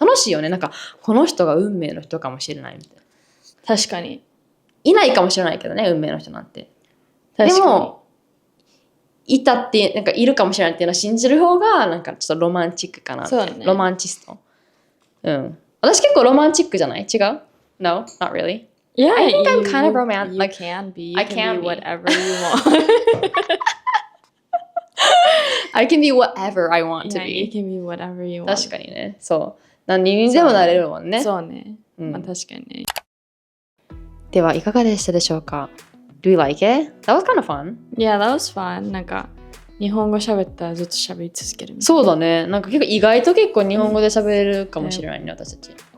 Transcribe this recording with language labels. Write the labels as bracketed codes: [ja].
[ja] 楽しいよね。なんかこの人が運命の人かもしれないみたいな。確かに。いないかもしれないけどね、運命の人なんて。でもいたってなんかいるかもしれないっていうのを信じる方がなんかちょっとロマンチックかな。そうね。ロマンチスト。私結構ロマンチックじゃない？違う？ [en] No, not really. Yeah, I think I'm kind of romantic. You can be. You I can be be whatever you want. I can be whatever I want to Yeah, be. you can be whatever you want. [ja] 確かにね。そう。何にでもなれるもんね。そうね。まあ確かにね。ではいかがでしたでしょうか？ [en] Do you like it? That was kind of fun. Yeah, that was fun. [ja] なんか日本語喋ったらずっと喋り続ける。そうだね。なんか結構意外と結構日本語で喋れるかもしれないね、私たち。